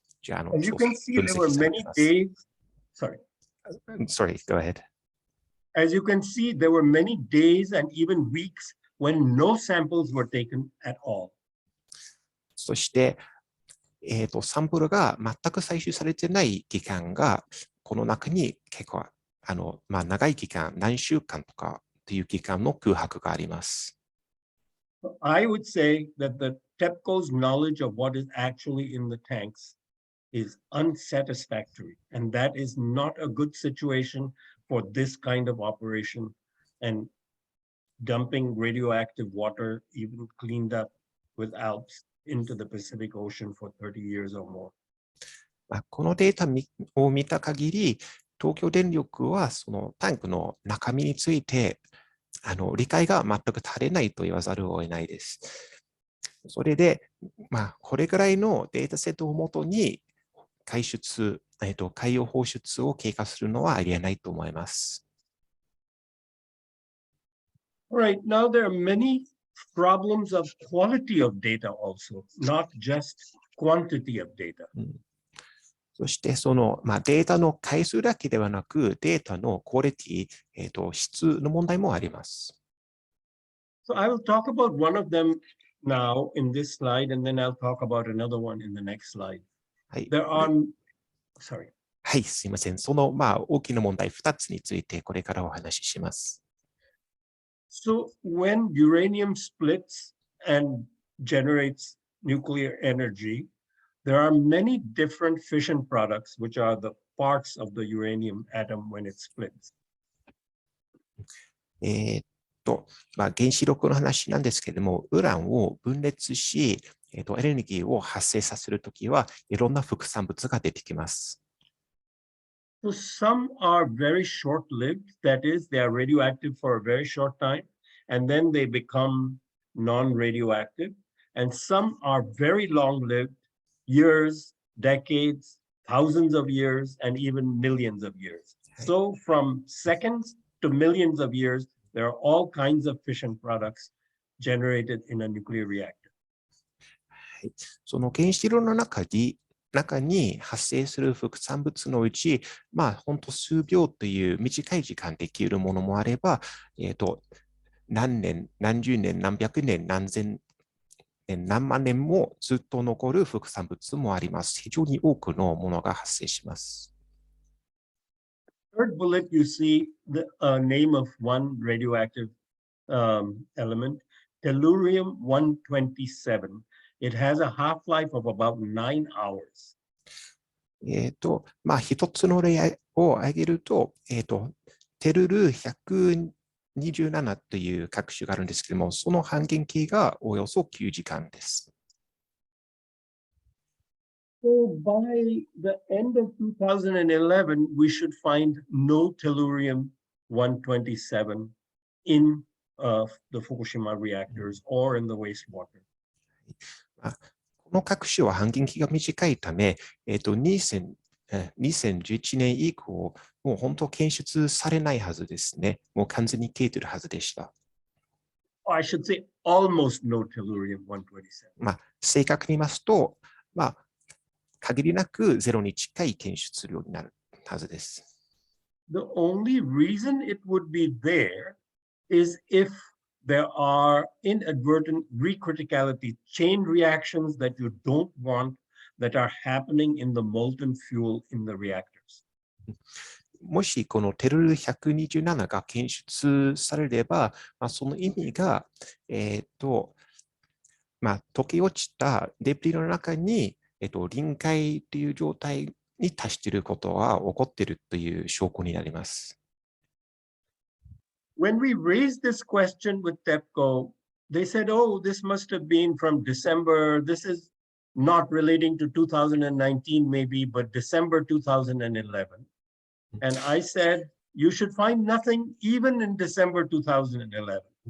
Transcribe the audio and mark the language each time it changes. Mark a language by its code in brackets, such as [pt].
[en] As you can see, there were many days. Sorry, go ahead. As you can see, there were many days and even weeks when no samples were taken at all. [ja] そして、サンプルが全く採取されていない期間が、この中に結構長い期間、何週間とかという期間の空白があります。 [en] I would say that the TEPCO's knowledge of what is actually in the tanks is unsatisfactory, and that is not a good situation for this kind of operation, and dumping radioactive water, even cleaned up without, into the Pacific Ocean for 30 years or more. [ja] このデータを見た限り、東京電力はそのタンクの中身について理解が全く足りないと言わざるを得ないです。それで、これぐらいのデータセットをもとに海洋放出を経過するのはありえないと思います。 [en] All right, now there are many problems of quality of data also, not just quantity of data. [ja] そしてその、データの回数だけではなく、データのクオリティ、質の問題もあります。 [en] So I will talk about one of them now in this slide, and then I'll talk about another one in the next slide. [ja] はい。 [en] There are, sorry. [ja] はい、すいません。その、大きな問題2つについてこれからお話しします。 [en] So when uranium splits and generates nuclear energy, there are many different fission products, which are the parts of the uranium atom when it splits. [ja] 原子力の話なんですけれども、ウランを分裂し、エネルギーを発生させるときはいろんな副産物が出てきます。 [en] So some are very short-lived, that is, they are radioactive for a very short time, and then they become non-radioactive. And some are very long-lived, years, decades, thousands of years, and even millions of years. So from seconds to millions of years, there are all kinds of fission products generated in a nuclear reactor. [ja] その原子炉の中に発生する副産物のうち、本当数秒という短い時間できるものもあれば、何年、何十年、何百年、何千年、何万年もずっと残る副産物もあります。非常に多くのものが発生します。 [en] Third bullet, you see the name of one radioactive element, tellurium-127. It has a half-life of about 9 hours. [ja] 一つの例を挙げると、テルル127という核種があるんですけれども、その半減期がおよそ9時間です。 [en] So by the end of 2011, we should find no tellurium-127 in the Fukushima reactors or in the wastewater. [ja] この核種は半減期が短いため、2011年以降、もう本当検出されないはずですね。もう完全に消えているはずでした。 [en] I should say almost no tellurium-127. [ja] 正確に言いますと、限りなくゼロに近い検出量になるはずです。 [en] The only reason it would be there is if there are inadvertent recriticality chain reactions that you don't want that are happening in the molten fuel in the reactors. [ja] もしこのテルル127が検出されれば、その意味が、溶け落ちたデブリの中に、臨界という状態に達していることは起こっているという証拠になります。 [en] When we raised this question with TEPCO, they said, oh, this must have been from December. This is not relating to 2019 maybe, but December 2011. And I said, you should find nothing even in December 2011.